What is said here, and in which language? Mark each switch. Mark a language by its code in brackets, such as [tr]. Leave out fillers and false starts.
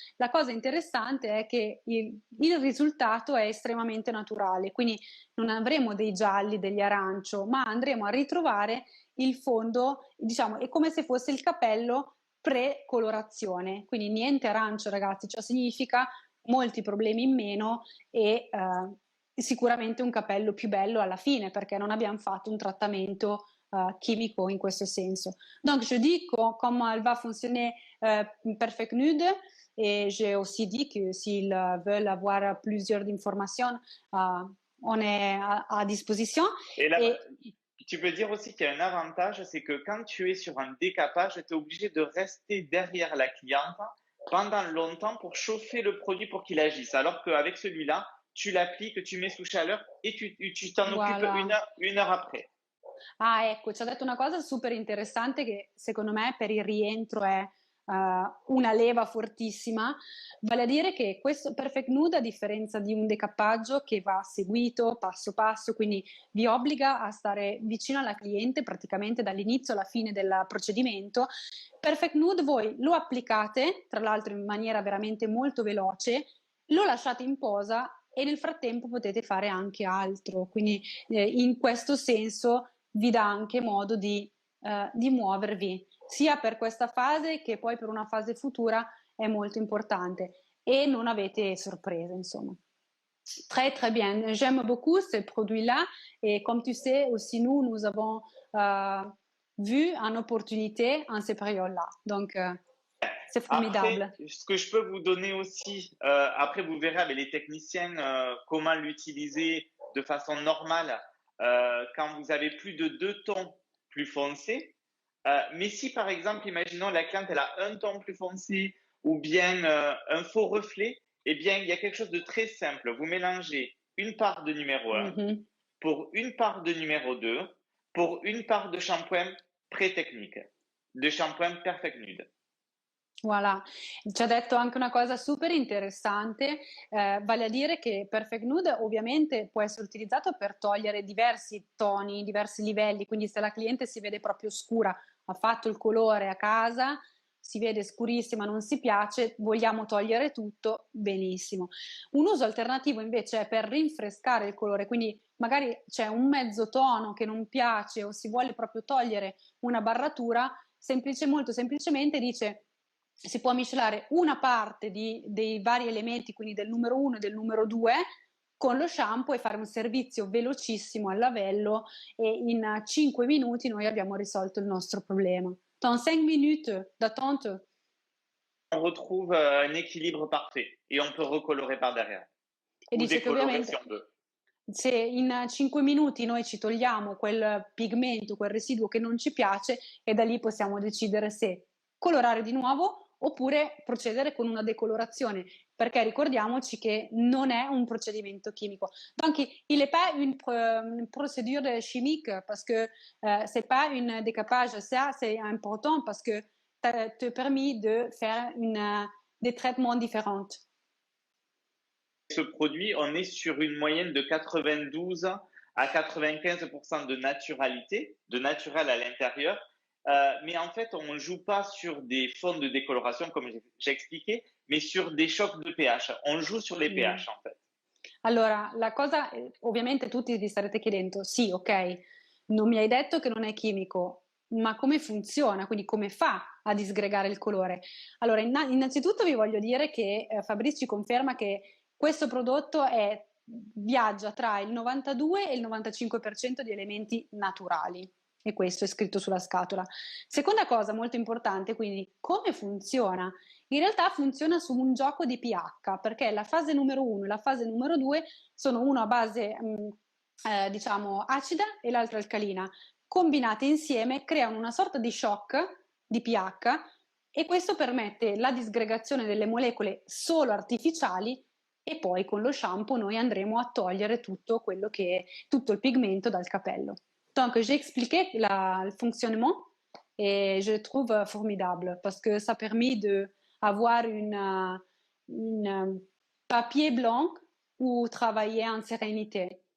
[it] La cosa interessante è che il risultato è estremamente naturale, quindi non avremo dei gialli, degli arancio, ma andremo a ritrovare il fondo, diciamo, è come se fosse il capello pre-colorazione, quindi niente arancio ragazzi, ciò significa molti problemi in meno e sicuramente un capello più bello alla fine perché non abbiamo fatto un trattamento chimico in questo senso. [fr] Donc je dis comment elle va fonctionner Perfect Nude et j'ai aussi dit que s'ils veulent avoir plusieurs informations, on est à disposition. Et là, Et tu peux dire aussi qu'il y a un avantage, c'est que quand tu es sur un décapage, tu es obligé de rester derrière la cliente pendant longtemps pour chauffer le produit pour qu'il agisse. Alors qu'avec celui-là, tu l'appliques, tu mets sous chaleur et tu t'en occupes voilà. une heure après. [it] Ah, ecco, ci ha detto una cosa super interessante che secondo me per il rientro è una leva fortissima, vale a dire che questo Perfect Nude, a differenza di un decappaggio che va seguito passo passo, quindi vi obbliga a stare vicino alla cliente praticamente dall'inizio alla fine del procedimento, Perfect Nude voi lo applicate, tra l'altro in maniera veramente molto veloce, lo lasciate in posa e nel frattempo potete fare anche altro, quindi in questo senso vi dà anche modo di muovervi, sia per questa fase che poi per una fase futura è molto importante e non avete sorprese, insomma. [fr] Très très bien, j'aime beaucoup ce produit-là et comme tu sais aussi nous avons vu une opportunité en ces périodes-là, donc c'est formidable. Après, ce que je peux vous donner aussi, après vous verrez avec les techniciens comment l'utiliser de façon normale quand vous avez plus de 2 tons plus foncés. Mais si par exemple, imaginons la cliente elle a un ton plus foncé ou bien un faux reflet, eh bien il y a quelque chose de très simple. Vous mélangez une part de numéro 1 pour une part de numéro 2 pour une part de shampoing pré-technique, de shampoing Perfect Nude. [it] Voilà, ci ha detto anche una cosa super interessante, vale a dire che Perfect Nude ovviamente può essere utilizzato per togliere diversi toni, diversi livelli, quindi se la cliente si vede proprio scura, ha fatto il colore a casa, si vede scurissima, non si piace, vogliamo togliere tutto, benissimo. Un uso alternativo invece è per rinfrescare il colore, quindi magari c'è un mezzo tono che non piace o si vuole proprio togliere una barratura, molto semplicemente dice si può miscelare una parte dei vari elementi, quindi del numero 1 e del numero 2, con lo shampoo e fare un servizio velocissimo al lavello e in 5 minuti noi abbiamo risolto il nostro problema. [fr] Dans 5 minutes d'attente, on retrouve un équilibre parfait et on peut recolorer par derrière. [it] e [fr] Ou [it] dice che [fr] décolorer si [it] ovviamente [fr] on veut. [it] se in 5 minuti noi ci togliamo quel pigmento, quel residuo che non ci piace e da lì possiamo decidere se colorare di nuovo oppure procedere con una decolorazione, perché ricordiamoci che non è un procedimento chimico. [fr] Donc il n'est pas une procédure chimique parce que c'est pas un décapage, ça c'est important parce que ça te permet de faire des traitements différents. Ce produit, on est sur une moyenne de 92 à 95% de naturalité, de naturel à l'intérieur, Mais en fait, on ne joue pas sur des fonds de décoloration, comme j'ai expliqué, mais sur des chocs de pH. On joue sur les Mm. pH, en fait. [it] Allora, la cosa, ovviamente tutti vi starete chiedendo, sì, ok, non mi hai detto che non è chimico, ma come funziona? Quindi come fa a disgregare il colore? Allora, innanzitutto vi voglio dire che Fabrice ci conferma che questo prodotto viaggia tra il 92 e il 95% di elementi naturali. E questo è scritto sulla scatola. Seconda cosa molto importante, quindi come funziona? In realtà funziona su un gioco di pH, perché la fase numero 1 e la fase numero 2 sono una a base, diciamo, acida e l'altra alcalina. Combinate insieme creano una sorta di shock di pH e questo permette la disgregazione delle molecole solo artificiali e poi con lo shampoo noi andremo a togliere tutto il pigmento dal capello. [fr] Donc, j'ai expliqué le fonctionnement et je le trouve formidable parce que ça permet de avoir une papier blanc ou travailler en sérénité.